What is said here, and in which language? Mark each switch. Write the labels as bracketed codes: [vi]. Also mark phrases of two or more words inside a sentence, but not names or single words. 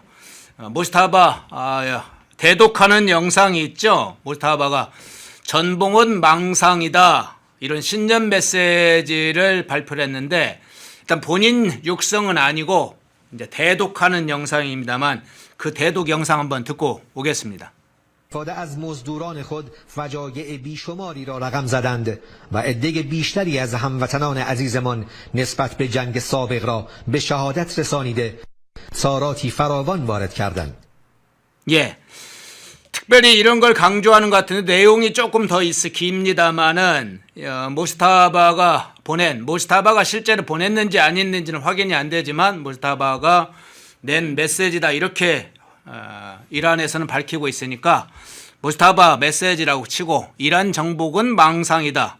[ko] 모즈타바 대독하는 영상이 있죠. 모즈타바가 전봉은 망상이다 이런 신년 메시지를 발표를 했는데 일단 본인 육성은 아니고 이제 대독하는 영상입니다만 그 대독 영상 한번 듣고 오겠습니다. [fa] استفاده از مزدوران خود فجایع بیشماری را رقم زدند و عده بیشتری از هموطنان عزیزمان نسبت به جنگ سابق را به شهادت رسانیده ساراتی فراوان وارد کردند. [ko] 예. 특별히 이런 걸 강조하는 것 같은데 내용이 조금 더 깁니다만은 모스타바가 실제로 보냈는지 아닌지는 확인이 안 되지만 모스타바가 낸 메시지다 이렇게 이란에서는 밝히고 있으니까 모스타바 메시지라고 치고 이란 정복은 망상이다.